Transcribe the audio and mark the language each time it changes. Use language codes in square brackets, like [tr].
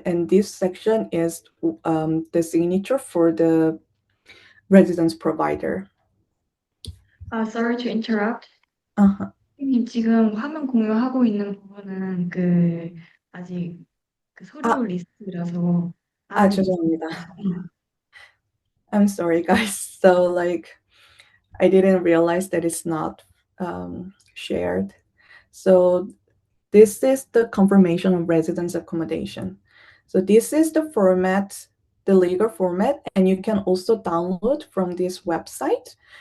[en] And this section is the signature for the residence provider. Sorry to interrupt. Uh-huh. [ko] 선생님 지금 화면 공유하고 있는 부분은 아직 서류 리스트라서 죄송합니다. [en] I'm sorry, guys. So I didn't realize that it's not shared. So this is the confirmation of residence accommodation. So this is the format, the legal format, and you can also download from this website.